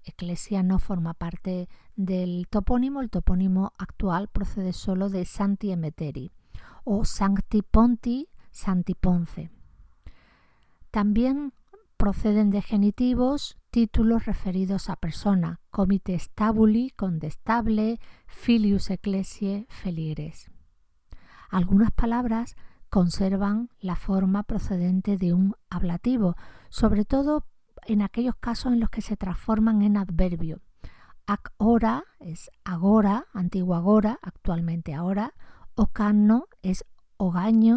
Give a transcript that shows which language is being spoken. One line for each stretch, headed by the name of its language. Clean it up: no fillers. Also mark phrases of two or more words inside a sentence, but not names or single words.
Spanish: Eclesia no forma parte del topónimo, el topónimo actual procede solo de Santi Emeteri. O Sancti Ponti, Santi Ponce. También proceden de genitivos títulos referidos a persona,
Latin: comite stabuli, condestable, filius ecclesiae, feligres.
Spanish: Algunas palabras conservan la forma procedente de un ablativo, sobre todo en aquellos casos en los que se transforman en adverbio. Ac ora es agora, antiguo agora, actualmente ahora. Ocanno es hogaño.